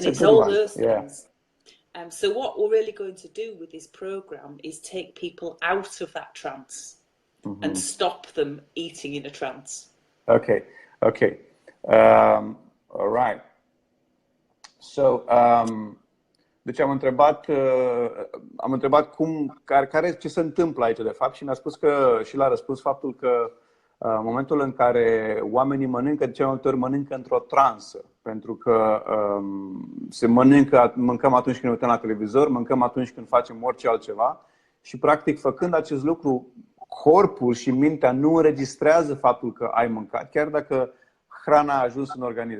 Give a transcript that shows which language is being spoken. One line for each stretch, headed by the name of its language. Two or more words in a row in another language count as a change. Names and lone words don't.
English: and it's all those things. So what we're really going to do with this program is take people out of that trance and stop them eating in a trance. Okay. All right. So,
Romanian: deci am întrebat ce se întâmplă aici de fapt și mi-a spus că și l-a răspuns faptul că în momentul în care oamenii mănâncă, de cele mai multe ori mănâncă într-o transă, pentru că mâncăm atunci când ne uităm la televizor, mâncăm atunci când facem orice altceva și practic făcând acest lucru, corpul și mintea nu înregistrează faptul că ai mâncat, chiar dacă hrana a ajuns în organism.